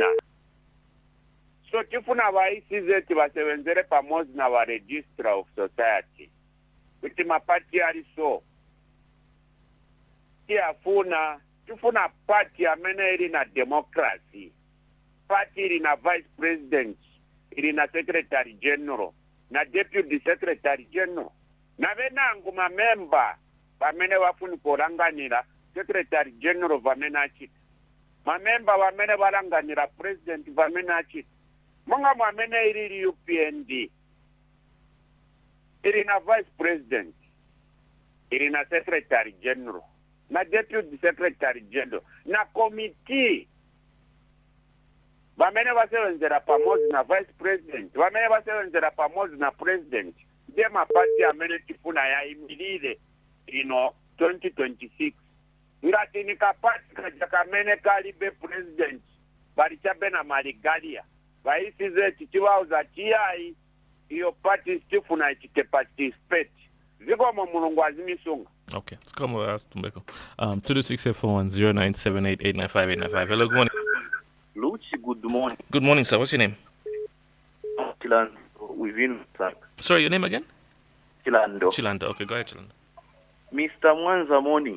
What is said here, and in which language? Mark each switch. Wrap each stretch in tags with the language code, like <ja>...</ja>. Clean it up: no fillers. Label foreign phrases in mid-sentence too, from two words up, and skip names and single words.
<ny>So tifuna vaisize tivasevenzere pamozi na va</ny> <en>registrar of society.</en> <ny>Kuti mapati ari so. Tifuna party amene iri na democracy. Party iri na</ny> <en>vice president,</en> <ny>iri na</ny> <en>secretary general,</en> <ny>na</ny> <en>deputy secretary general.</en> <ny>Na venangu mamemba vamene vafuni kuranganira</ny> <en>secretary general</en> <ny>vamene achita. Mamemba vamene varanganira president vamene achita. Munga mwamene iri UPND, iri na</ny> <en>vice president,</en> <ny>iri na</ny> <en>secretary general,</en> <ny>na</ny> <en>deputy secretary general,</en> <ny>na committee. Vamene vasevenzera pamozi na</ny> <en>vice president,</en> <ny>vamene vasevenzera pamozi na president, ndiye mapati amene tifuna ya imilile ino 2026. Ngati nikapati kajakamene kalibe president, balichabe na maligalia. Vaisize chichiwauza chiyai, iyo party tifuna ichite participate. Ziko mulungu azimisunga.</ny> <en>Okay, let's come with us, Tumbeko. 22641 0978 895 895. Hello, good morning. Luchi, good morning. Good morning, sir. What's your name? Chilando, within track. Sorry, your name again? Chilando. Chilando. Okay, go ahead, Chilando. Mr. Mwanza, morning.</en>